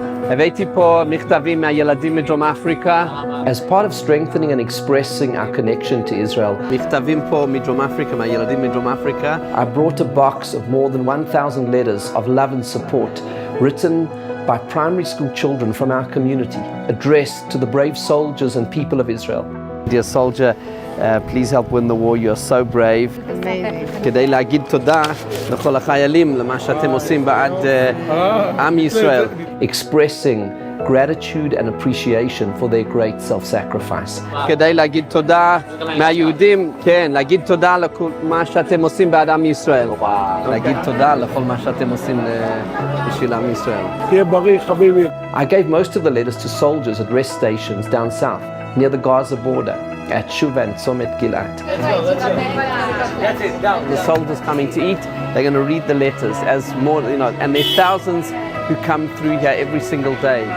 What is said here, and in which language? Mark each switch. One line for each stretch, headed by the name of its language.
Hebrew: הבאתי פה מכתבים מהילדים מדרום אפריקה.
English: As part of strengthening and expressing our connection to Israel,
Hebrew: מכתבים פה מדרום אפריקה, מהילדים מדרום אפריקה.
English: I brought a box of more than 1,000 letters of love and support written by primary school children from our community, addressed to the brave soldiers and people of Israel. Dear soldier, please help win the war. You're so brave.
Hebrew: כדי להגיד תודה לכל החיילים למה שאתם עושים בעד עם ישראל.
English: Expressing gratitude and appreciation for their great self-sacrifice.
Hebrew: כדי להגיד תודה מהיהודים, כן, להגיד תודה לכל מה שאתם עושים בעד עם ישראל. להגיד תודה לכל מה שאתם עושים בשביל עם ישראל. תהיה בריא, חביבי.
English: I gave most of the letters to soldiers at rest stations down south, near the Gaza border, at Shuva and Tzomet Gilat. The soldiers coming to eat, they're going to read the letters as more, and there are thousands who come through here every single day.